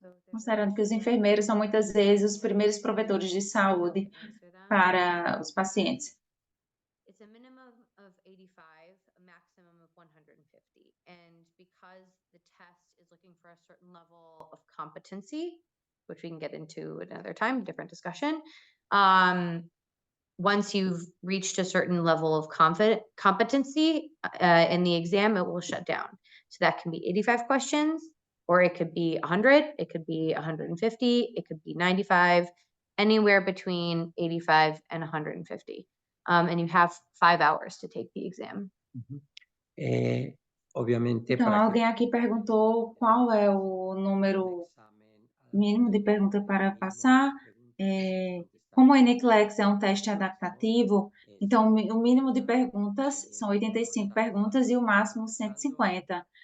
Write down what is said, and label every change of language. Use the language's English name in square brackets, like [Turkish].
[Portuguese] Considerando que os enfermeiros são muitas vezes os primeiros provedores de saúde para os pacientes. [English] It's a minimum of 85, a maximum of 150. And because the test is looking for a certain level of competency, which we can get into another time, different discussion, once you've reached a certain level of competency in the exam, it will shut down. So that can be 85 questions, or it could be 100, it could be 150, it could be 95, anywhere between 85 and 150. And you have 5 hours to take the exam. [Portuguese] Obviamente, então, alguém aqui perguntou qual é o número mínimo de perguntas para passar. Como o NCLEX é um teste adaptativo, então o mínimo de perguntas são 85 perguntas e o máximo 150.